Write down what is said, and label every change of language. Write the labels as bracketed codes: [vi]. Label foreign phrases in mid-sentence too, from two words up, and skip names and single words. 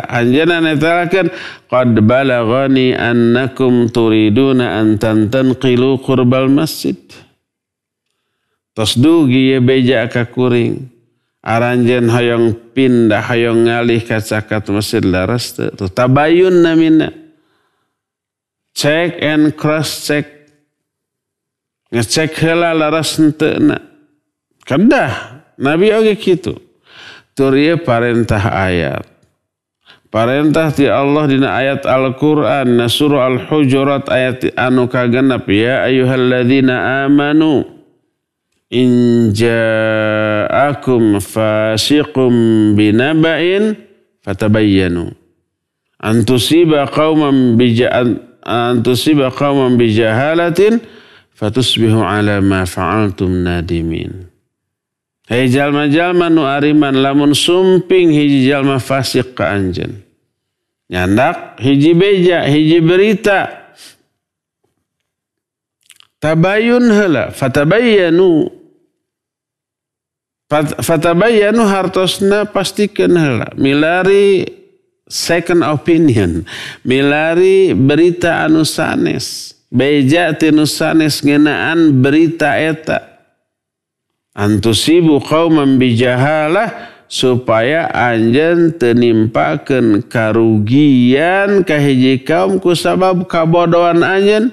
[su] Anjeunna netelakeun [ar] قد بلغني أنكم تريدون أن تنتقلوا قرب المسجد. [su] Tos dugi ye beja ka kuring. Aranjeun hoyong pindah hoyong ngalih ka cakat masjid laras teu. Tabayun namina. [en] Check and cross check. [su] Ngecek heula laras henteuna. Kedah Nabi oge kitu. Tur ieu parentah ayat. Parentah ti Allah dina ayat Al-Qur'an na surah Al-Hujurat ayat anu kagenep, [ar] يا أيها الذين آمنوا إن جاءكم فاسق بنبإ فتبينوا أن تصيبوا قوما بجهالة فتصبحوا على ما فعلتم نادمين. [su] Hei jalma-jalma nu ariman lamun sumping hiji jalma fasik ka anjeun. Nyandak hiji beja, hiji berita. Tabayun heula, fatabayyanu. Fatabayyanu hartosna pastikeun heula, milari [en] second opinion, [su] milari berita anu sanes. Beja tinu sanes ngeunaan berita eta. [ar] أن تصيبوا قوما بجهالة [su] supaya anjeun teu nimpakeun karugian ka hiji kaum ku sabab kabodohan anjeun.